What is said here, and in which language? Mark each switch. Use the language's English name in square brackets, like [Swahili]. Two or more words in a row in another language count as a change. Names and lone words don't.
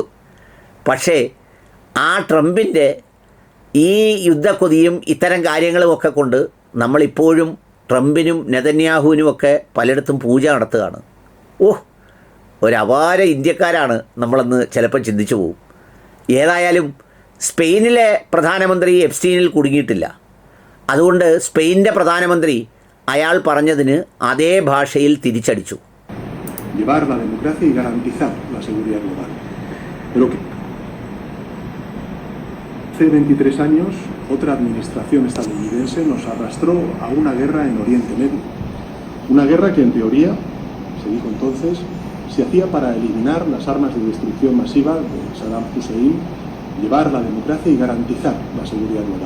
[Malayalam] പക്ഷേ ആ ട്രംപിൻ്റെ ഈ യുദ്ധക്കൊതിയും ഇത്തരം കാര്യങ്ങളുമൊക്കെ കൊണ്ട് നമ്മളിപ്പോഴും ട്രംപിനും നെതന്യാഹുവിനുമൊക്കെ പലയിടത്തും പൂജ നടത്തുകയാണ്. ഒരപാര ഇന്ത്യക്കാരാണ് നമ്മളെന്ന് ചിലപ്പോൾ ചിന്തിച്ചു പോകും. ഏതായാലും സ്പെയിനിലെ പ്രധാനമന്ത്രി എപ്സ്റ്റീനിൽ കുടുങ്ങിയിട്ടില്ല. അതുകൊണ്ട് സ്പെയിനിൻ്റെ പ്രധാനമന്ത്രി അയാൾ പറഞ്ഞതിന് അതേ ഭാഷയിൽ തിരിച്ചടിച്ചു. [Spanish] Hace 23 años, otra administración estadounidense nos arrastró a una guerra en Oriente Medio. Una guerra que en teoría, se dijo entonces, se hacía para eliminar las armas de destrucción masiva de Saddam Hussein, llevar la democracia y garantizar la seguridad global.